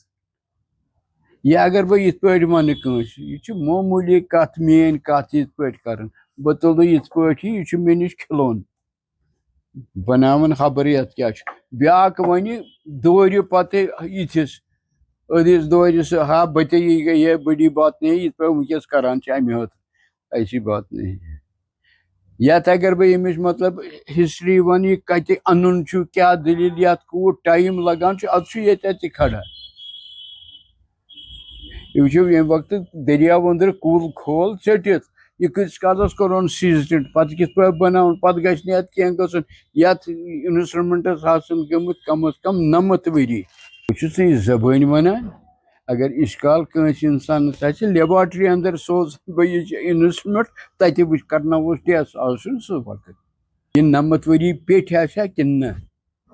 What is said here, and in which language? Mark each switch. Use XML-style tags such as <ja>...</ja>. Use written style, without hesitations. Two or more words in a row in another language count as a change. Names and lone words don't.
<ks>یہِ اگر بہٕ یِتھ پٲٹھۍ ونہٕ کٲنٛسہِ یہِ چھِ معموٗلی کتھ میٲنۍ کتھ یِتھ پٲٹھۍ کرٕنۍ بہٕ تُلہٕ یِتھ پٲٹھۍ یہِ چھُ مےٚ نِش کھِلوُن بناوان خبر یتھ کیٛاہ چھُ بیٛاکھ ونہِ دورِ پتہٕ یِتھِس أدِس دورِ سُہ ہا بتییی گٔے</ks> <ur>یہ بٔڑی بات نہیں</ur> <ks>یِتھ پٲٹھۍ وٕنکیٚس کران چھِ امہِ خٲطرٕ</ks> <ur>ایسی بات نہیں</ur> <ks>یتھ اگر بہٕ ییٚمِچ مطلب ہسٹری ونہٕ یہِ کتہِ انُن چھُ کیٛاہ دٔلیٖل یتھ کوٗت ٹایم لگان چھُ ادٕ چھُ ییٚتٮ۪تھ تہِ کھڑا یہِ وٕچھِو ییٚمہِ وقتہٕ دٔریاو أنٛدرٕ کُل کھول ژٔٹِتھ یہِ کۭتِس کالس کوٚرُن سیٖزنڈ پتہٕ کِتھ پٲٹھۍ بناوُن پتہٕ گژھِ نہٕ یتھ کینٛہہ گژھُن یتھ انسٹرٛومنٹس آسن گٔمٕتۍ کم از کم 90 ؤری بہٕ چھُس یہِ زبٲنۍ ونان اگر اِشکال کٲنٛسہِ انسانس آسہِ لیبارٹری انٛدر سوزن بہٕ یہِ انسٹرٛومنٹ تتہِ کرناوُس ٹیسٹ آز چھُنہٕ سُہ وقت یہِ 90 ؤری پیٚٹھۍ آسیا کِنہٕ نہ</ks>